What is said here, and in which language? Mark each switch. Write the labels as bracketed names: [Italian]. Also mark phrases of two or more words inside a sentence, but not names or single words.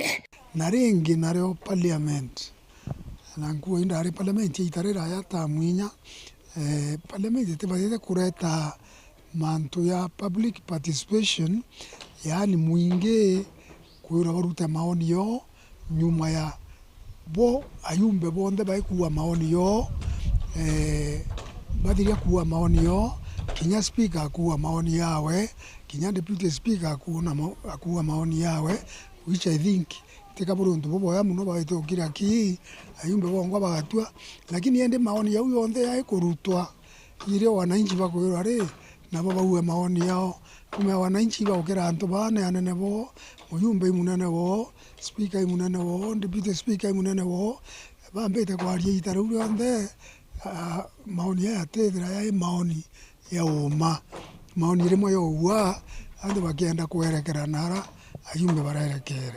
[Meru] na ringi nario parliament na nguo indari parliament itarira ya tamwinya parliament itibatete kureta mantu ya public participation yani mwingi kwira baruta maoni yo nyuma ya bo ayumbe bonde baikuwa maoni yo badiria kuwa maoni yo kinya speaker akuwa maoni yawe kinya deputy speaker akuwa maoni yawe [English] which I think [Meru] tika burundu bobo ya muno baito kira ki ayumbe bongo bagatwa lakini ende maoni yao yonde ya kurutwa ile wananchi bakwira re na baba uwe maoni yao kuma wananchi bakira antu bane anene bo uyumbe munene bo speaker munene bo deputy speaker munene bo bambete kwa rie itaru yonde maoni ya tethira ya maoni ya uma maoni rimwe yo wa andu bakienda kuerekera nara ayumbe barerekere